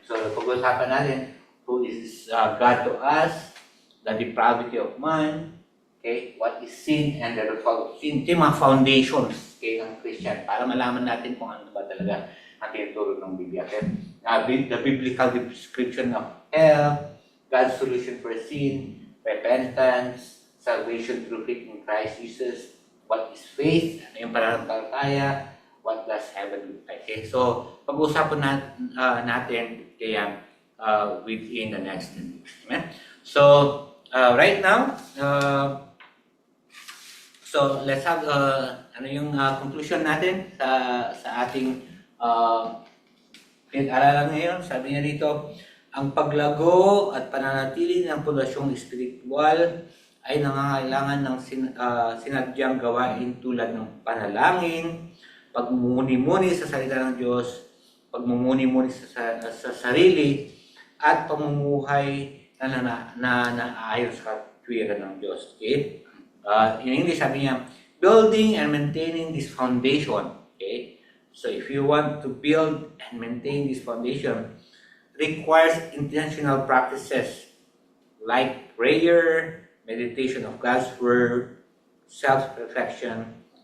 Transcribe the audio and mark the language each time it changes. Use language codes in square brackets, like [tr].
[en] So, [tl] pag-usapan natin, [en] who is God to us, the depravity of man, okay, what is sin and the result of sin. [tl] Ito yung mga foundations, okay, ng Christian, para malaman natin kung ano ba talaga ang tinuturo ng Biblia. Okay? [en] The biblical description of hell, God's solution for sin, repentance, salvation through faith in Christ Jesus, what is faith, [tl] ano yung pananampalataya, [en] what does heaven look like. Okay? So, [tl] pag-usapan natin kaya [en] within the next 10 weeks. Amen? So, right now, so let's have [tl] ano yung conclusion natin sa ating pinag-aralan ngayon. Sabi niya dito, ang paglago at pananatili ng pundasyong espiritual ay nangangailangan ng sinadyang gawain tulad ng panalangin, pagmumuni-muni sa salita ng Diyos, pagmumuni-muni sa sarili, at pamumuhay na naayon sa katwiran ng Diyos. Okay? [en] In English, [tl] sabi niya, [en] building and maintaining this foundation. Okay? So if you want to build and maintain this foundation, requires intentional practices like prayer, meditation of God's Word, self-reflection,